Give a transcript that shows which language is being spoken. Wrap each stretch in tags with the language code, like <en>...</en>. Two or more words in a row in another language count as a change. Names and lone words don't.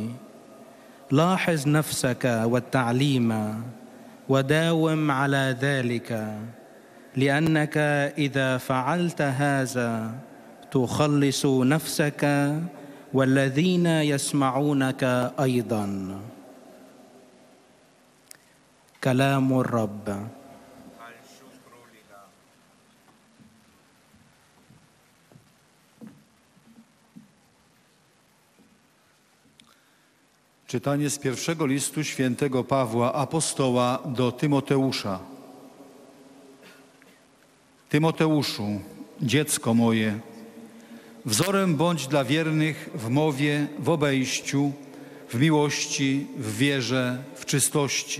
<ar>لاحظ نفسك والتعليم وداوم على ذلك، لأنك إذا فعلت هذا تخلص نفسك والذين يسمعونك أيضا. كلام الرب.</ar> <pl>Czytanie z pierwszego listu świętego Pawła apostoła do Tymoteusza. Tymoteuszu, dziecko moje, wzorem bądź dla wiernych w mowie, w obejściu, w miłości, w wierze, w czystości.</pl>